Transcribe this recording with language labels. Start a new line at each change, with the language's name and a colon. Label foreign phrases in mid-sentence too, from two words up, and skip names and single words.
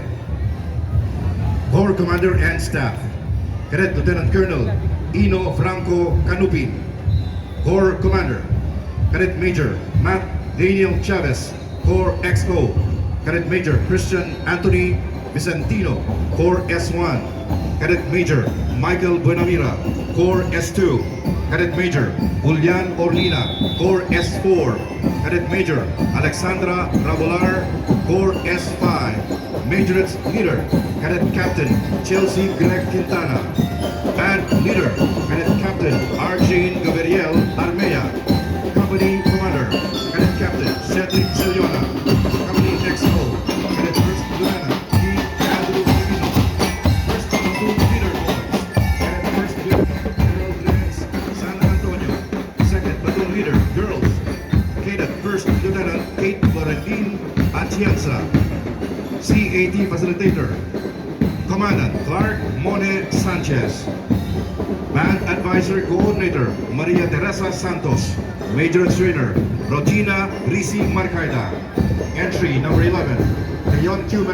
English: Corps Commander and Staff, Cadet Lieutenant Colonel Ino Franco Canupin. Corps Commander, Cadet Major Matt Daniel Chavez, Corps XO. Cadet Major Christian Anthony Vicentino, Corps S1. Cadet Major Michael Buenamira, Corps S2. Cadet Major Julian Orlina, Corps S4. Cadet Major Alexandra Rabolar, Corps S5. Majorate's Leader, Cadet Captain Chelsea Greg Quintana. And Leader, Cadet Captain Arjane Gabriel Armea. Company Commander, Cadet Captain Cedric Siliona. Company XO, Cadet First Lieutenant Andrew Divino. First Platoon Leader Boys, Cadet First Lieutenant General Lawrence San Antonio. Second Platoon Leader Girls, Cadet First Lieutenant Kate Florentine Atienza. CAT Facilitator, Commandant Clark Mone Sanchez. Band Advisor Coordinator, Maria Teresa Santos. Major Trainer, Regina Risi Marcaida. Entry number 11, Leon Q.